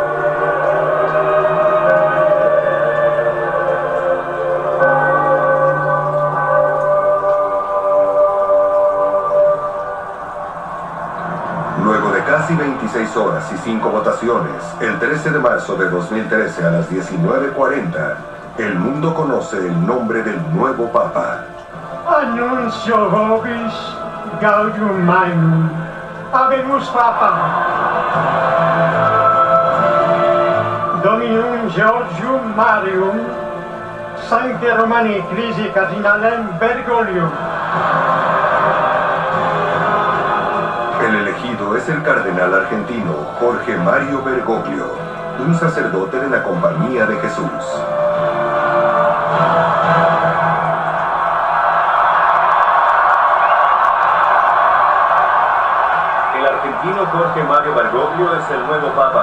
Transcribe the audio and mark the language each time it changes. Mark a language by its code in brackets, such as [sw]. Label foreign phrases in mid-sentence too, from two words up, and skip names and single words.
[es] Casi 26 horas y 5 votaciones, el 13 de marzo de 2013 a las 19:40, el mundo conoce el nombre del nuevo Papa. [la] Annuncio vobis gaudium magnum, habemus Papa. Dominum Georgium Marium, Sancte Romani Ecclesiae Cardinalem Bergoglio. [es] El elegido es el cardenal argentino Jorge Mario Bergoglio, un sacerdote de la Compañía de Jesús. El argentino Jorge Mario Bergoglio es el nuevo Papa.